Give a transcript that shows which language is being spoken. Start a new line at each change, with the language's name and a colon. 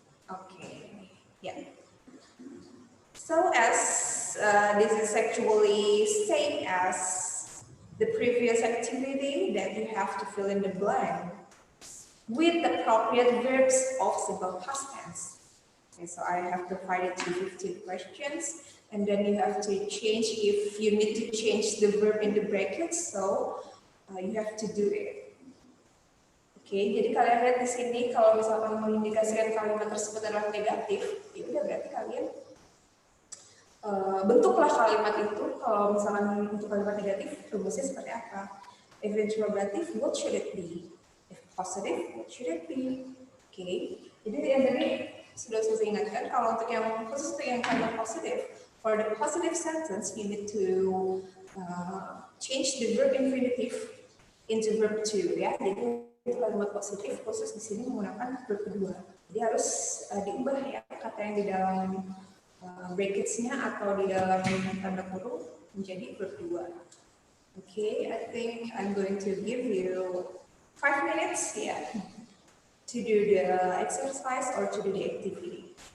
English: Okay, yeah. So as this is actually same as the previous activity that you have to fill in the blank with the appropriate verbs of simple past tense. Okay, so I have provided you 15 questions, and then you have to change if you need to change the verb in the brackets, so you have to do it.
Indonesian: Oke, jadi kalian lihat di sini kalau misalkan mengindikasikan kalimat tersebut adalah negatif, ya udah berarti kalian bentuklah kalimat itu. Kalau misalkan untuk kalimat negatif, rumusnya seperti apa?
English: If interrogative, what should it be? If positive, what should it be?
Indonesian: Oke, jadi yang tadi sudah saya ingatkan kalau untuk yang khusus untuk yang kalimat positif,
English: for the positive sentence you need to change the verb infinitive into verb to,
Indonesian: ya. Jadi kalimat positif khusus di sini menggunakan verb kedua. Jadi harus diubah ya kata yang di dalam brackets-nya atau di dalam tanda kurung menjadi verb dua.
English: Okay, I think I'm going to give you 5 minutes here to do the exercise or to do the activity.